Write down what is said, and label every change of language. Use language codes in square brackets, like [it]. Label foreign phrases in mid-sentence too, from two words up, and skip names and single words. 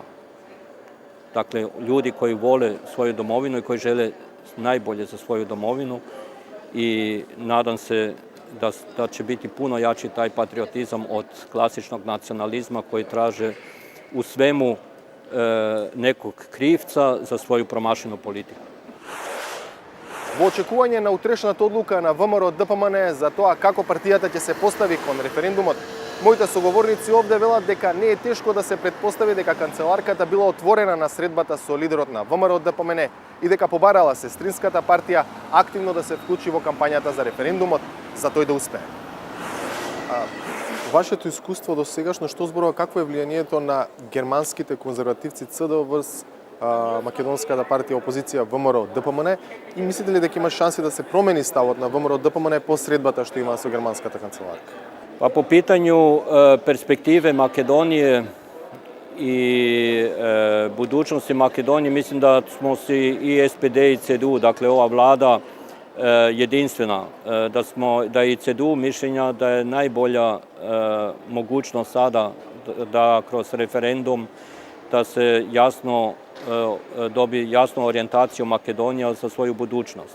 [hr] Dakle, ljudi koji vole svoju domovinu i koji žele najbolje za svoju domovinu i nadam se da će biti puno jači taj patriotizam od klasičnog nacionalizma koji traže u svemu nekog krivca za svoju promašenu politiku. [mk] Во очекување на утрешната одлука на ВМРО ДПМН за тоа како партијата ќе се постави кон референдумот, моите соговорници овде велат дека не е тешко да се претпостави дека канцеларката била отворена на средбата со лидерот на ВМРО ДПМН и дека побарала сестринската партија активно да се вклучи во кампањата за референдумот за тој да успее. Вашето искуство до сегашно што зборува какво е влијанието на германските конзервативци ЦДУ врз македонската партија опозиција ВМРО ДПМН и мислите ли дека има шанси да се промени ставот на ВМРО ДПМН по средбата што има со германската канцеларка? [hr] Pa po pitanju perspektive Makedonije i budućnosti Makedonije mislim da smo si i SPD i CDU, dakle ova vlada jedinstvena, da je i CDU mišljenja da je najbolja mogućnost sada da kroz referendum da se jasno dobi jasnu orijentaciju Makedonija za svoju budućnost.